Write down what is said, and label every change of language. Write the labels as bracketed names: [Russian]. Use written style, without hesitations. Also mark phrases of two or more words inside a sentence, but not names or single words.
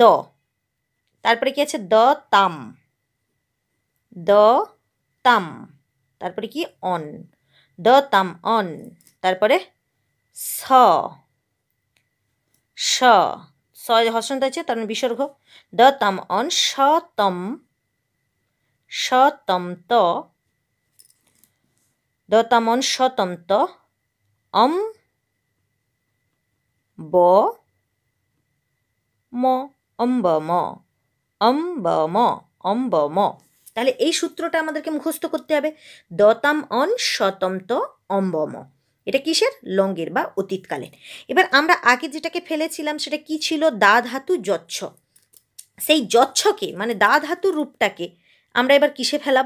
[Bangla] তারপরে কি আছে? [Sanskrit] দ তাম, দ তাম। [Bangla] তারপরে কি? [Sanskrit] অন, দ তাম অন। [Bangla] তারপরে স, স, স হর্ষন্ত আছে, তার মানে বিসর্গ। [Sanskrit] দ তাম অন, স তম, স তম ত, দ তাম অন স তম ত, অম ব ম, অম্ব ম, অম্ব ম, অম্ব ম। [Bangla] তাহলে এই সূত্রটা আমাদেরকে মুখস্থ করতে হবে। [Sanskrit] দতাম অন শতম ত অম্বম, [Bangla] এটা কিসের? লঙ্গের বা অতীতকালের। এবার আমরা আগে যেটাকে ফেলেছিলাম সেটা কি ছিল? দা ধাতু যচ্ছ। সেই যচ্ছকে মানে দা ধাতুর রূপটাকে আমরা এবার কিসে ফেলাবো?